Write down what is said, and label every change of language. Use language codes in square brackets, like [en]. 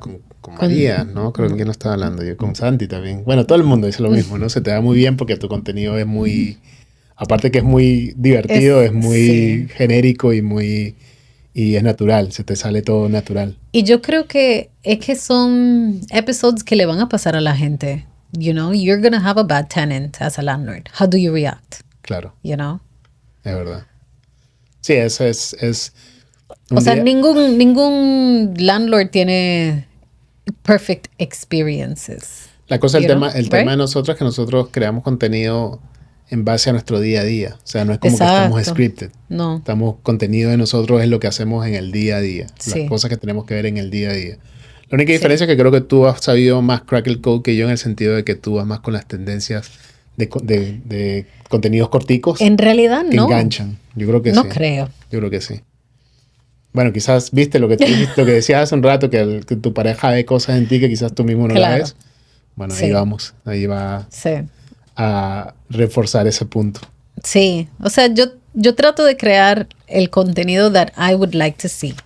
[es] Con María, ¿no? Creo que quién estaba hablando. Yo con Santi también. Bueno, todo el mundo dice lo mismo, ¿no? Se te da muy bien porque tu contenido es muy... Aparte que es muy divertido, es muy genérico y es natural. Se te sale todo natural. Y yo creo que es que son episodios que le van a pasar a la gente. [en] You're going to have a bad tenant as a landlord. How do you react? [es] Claro. Es verdad. Sí, eso es o sea, ningún landlord tiene [en] perfect experiences. [es] La cosa, el tema de nosotros es que nosotros creamos contenido en base a nuestro día a día. O sea, no es como que estamos scripted. No. Contenido de nosotros es lo que hacemos en el día a día. Las cosas que tenemos que ver en el día a día. La única diferencia es que creo que tú has sabido más [en] crack el code [es] que yo, en el sentido de que tú vas más con las tendencias de contenidos corticos. En realidad no. Que enganchan. Yo creo que sí. No creo. Yo creo que sí. Bueno, quizás viste lo que decías hace un rato, que tu pareja ve cosas en ti que quizás tú mismo no la ves. Bueno, ahí vamos. Ahí va a reforzar ese punto. Sí. O sea, yo trato de crear el contenido [en] that I would like to see.